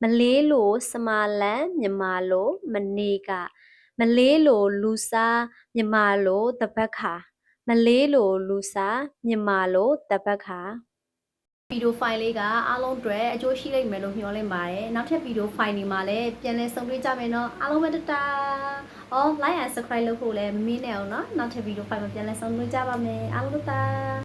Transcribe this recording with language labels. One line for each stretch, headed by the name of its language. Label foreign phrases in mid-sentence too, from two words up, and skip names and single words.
Burmese: လေးလိုစမာလန်မြန်မာလိုမနေကမလေးလိုလူစားမြန်မာလိုတပတ်ခါမလေးလိုလူစားမြန်မာလိုတပတ်ခါဗီဒီယိုဖိုင်လေးကအားလုံးအတွက်အကျိုးရှိလိမ့်မယ်လို့မျှော်လင့်ပါတယ်နောက်ထပ်ဗီဒီယိုဖိုင်တွေမှာလည်းပြန်လည်ဆုံတွေ့ကြမယ်နော်အားလုံးပဲတတာအော်
English: like and subscribe
Burmese: လုပ်ဖို့လည်းမမေ့နဲ့အောင်နော်နောက်ထပ်ဗီဒီယိုဖိုင်မှာပြန်လည်ဆုံတွေ့ကြပါမယ်အားလုံးတတာ